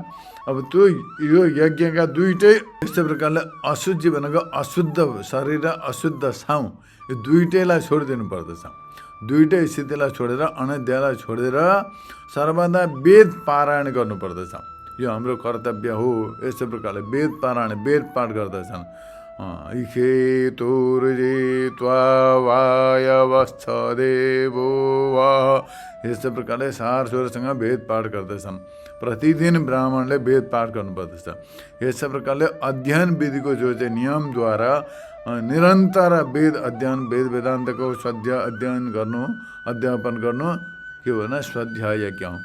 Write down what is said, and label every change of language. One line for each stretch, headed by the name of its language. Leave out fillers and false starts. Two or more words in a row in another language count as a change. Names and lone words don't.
Nepali: अब त्यो यो यज्ञका दुईटै यस्तो प्रकारले अशुद्धि भनेको अशुद्ध शरीर र अशुद्ध साउ यो दुईटैलाई छोडिदिनु पर्दछ। दुईटै स्थितिलाई छोडेर, अनध्यायलाई छोडेर सर्वदा वेद पारायण गर्नुपर्दछ। यो हाम्रो कर्तव्य हो। यस्तो प्रकारले वेद पारायण, वेद पाठ गर्दछन्।
Sanskrit: इखे तोर्जे त्वा वायवस्थ देवो वा,
Nepali: यस्तो प्रकारले सार स्वरसँग वेद पाठ गर्दछन्। प्रतिदिन ब्राह्मणले वेद पाठ गर्नुपर्दछ। यस्तै प्रकारले अध्ययन विधिको जो चाहिँ नियमद्वारा निरन्तर वेद अध्ययन, वेद वेदान्तको स्वाध्याय अध्ययन गर्नु, अध्यापन गर्नु के हो भने स्वाध्याय यज्ञ हो।